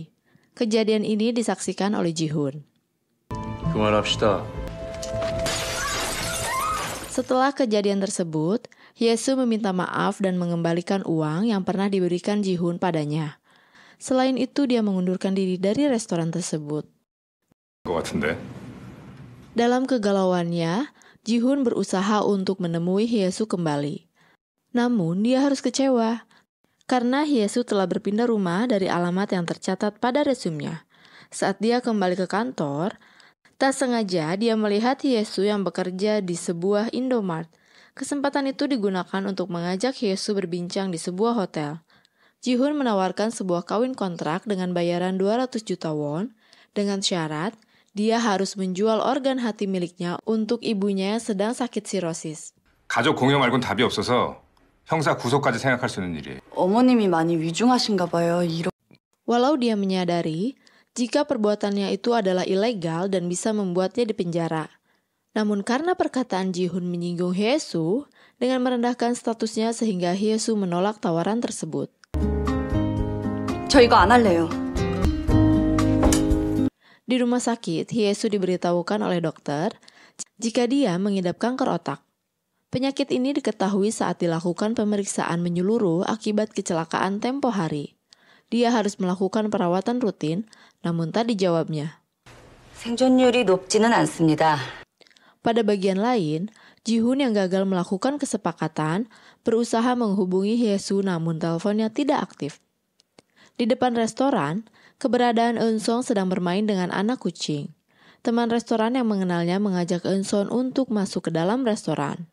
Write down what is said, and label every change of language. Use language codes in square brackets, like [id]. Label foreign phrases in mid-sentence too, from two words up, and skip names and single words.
[id] Kejadian ini disaksikan oleh Ji-hoon. [ko] 그만합시다. [id] Setelah kejadian tersebut, Hyesu meminta maaf dan mengembalikan uang yang pernah diberikan Ji-hoon padanya. Selain itu, dia mengundurkan diri dari restoran tersebut. [ko] 것 같은데. [id] Dalam kegalauannya, Ji-hoon berusaha untuk menemui Hyesu kembali. Namun, dia harus kecewa karena Hyesu telah berpindah rumah dari alamat yang tercatat pada resumenya. Saat dia kembali ke kantor, tak sengaja dia melihat Hyesu yang bekerja di sebuah Indomart. Kesempatan itu digunakan untuk mengajak Hyesu berbincang di sebuah hotel. Ji-hoon menawarkan sebuah kawin kontrak dengan bayaran 200 juta won dengan syarat dia harus menjual organ hati miliknya untuk ibunya yang sedang sakit sirosis. [ko] 가족 공여 말곤 답이 없어서 형사 구속까지 생각할 수 있는 일이에요. 어머님이 많이 위중하신가 봐요. [id] Walau dia menyadari jika perbuatannya itu adalah ilegal dan bisa membuatnya dipenjara. Namun karena perkataan Ji-hoon menyinggung Hye-soo dengan merendahkan statusnya sehingga Hye-soo menolak tawaran tersebut. [ko] 저 이거 안 할래요. [id] Di rumah sakit, Hye-soo diberitahukan oleh dokter jika dia mengidap kanker otak. Penyakit ini diketahui saat dilakukan pemeriksaan menyeluruh akibat kecelakaan tempo hari. Dia harus melakukan perawatan rutin, namun tak dijawabnya. [ko] 생존율이 높지는 않습니다. [id] Pada bagian lain, Ji-hoon yang gagal melakukan kesepakatan berusaha menghubungi Hye-soo namun teleponnya tidak aktif. Di depan restoran, keberadaan Eun-sung sedang bermain dengan anak kucing. Teman restoran yang mengenalnya mengajak Eun-sung untuk masuk ke dalam restoran.